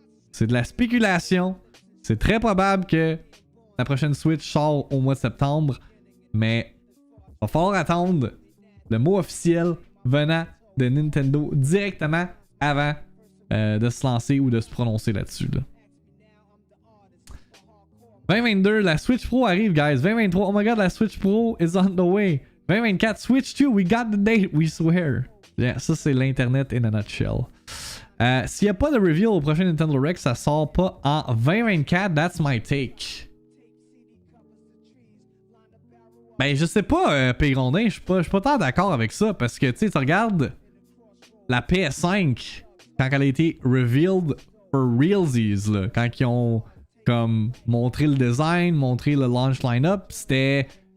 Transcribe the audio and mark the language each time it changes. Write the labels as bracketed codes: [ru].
[fr] C'est de la spéculation. C'est très probable que la prochaine Switch sort au mois de septembre, mais il va falloir attendre le mot officiel venant de Nintendo directement avant de se lancer ou de se prononcer là-dessus. Là. 2022, la Switch Pro arrive, guys. [en] 2023, oh my god, la Switch Pro is on the way. 2024, Switch 2, we got the date, we swear. [fr] Yeah, ça, c'est l'Internet [en] in a nutshell. [fr] S'il n'y a pas de reveal au prochain Nintendo Direct, ça sort pas en 2024, [en] that's my take. [fr] Ben, je sais pas, P-Grondin, je suis pas tant d'accord avec ça, parce que, tu sais, tu regardes la PS5, quand elle a été revealed [en] for realsies, [fr] là, quand ils ont, comme, montré le design, montré le launch line-up, c'était...